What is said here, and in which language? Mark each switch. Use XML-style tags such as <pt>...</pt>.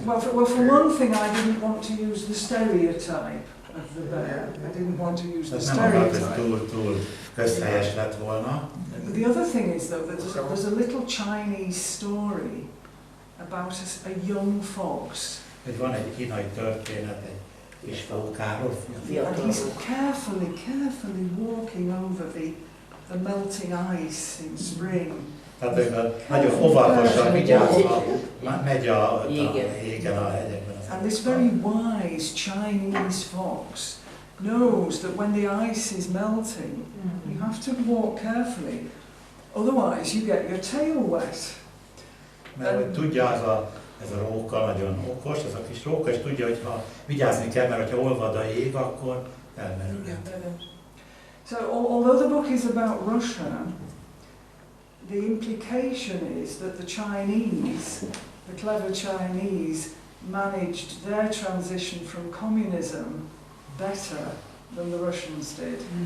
<en>Well, for one thing, I didn't want to use the stereotype of the bear. I didn't want to use the</en> <hu>Nem akart, hogy</hu> <en>stereotype.</en> <hu>túl közhelyes lett volna.</hu> <en>The other thing is, though, that there's a little Chinese story about a young fox.</en> <hu>Hogy van egy kínai történet, egy kis fókáról.</hu> <en>And he's carefully walking over the melting ice in spring.</en> <hu>Tehát nagyon óvatosan vigyázva megy a égen a hegyekben.</hu> <en>And this very wise Chinese fox knows that when the ice is melting, you have to walk carefully, otherwise you get your tail wet.</en> <hu>Mert hogy tudja, ez a róka nagyon okos, ez a kis róka, és tudja, hogy ha vigyázni kell, mert ha olvad a jég, akkor elmerülhet.</hu> <en>So although the book is about Russia, the implication is that the Chinese, the clever Chinese, managed their transition from communism better than the Russians did.</en>